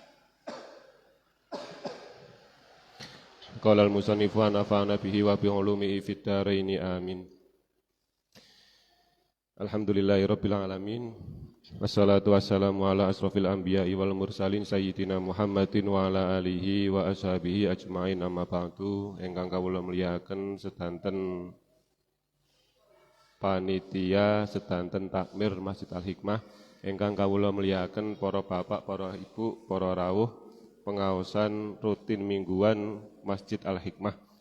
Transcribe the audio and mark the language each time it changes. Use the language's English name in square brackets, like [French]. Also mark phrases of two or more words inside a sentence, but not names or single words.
[Arabic] قال المصنف نفعنا به وبعلومه في الدارين آمين. الحمد لله رب العالمين. والصلاة والسلام على أشرف الأنبياء والمرسلين سيدنا محمد وعلى آله وأصحابه أجمعين أما بعد. [Javanese] Ingkang kawula mulyakaken sedanten panitia, sedanten takmir Masjid Al-Hikmah, ingkang kawula mulyakaken para bapak, para ibu, para rawuh pengaosan rutin mingguan Masjid Al-Hikmah.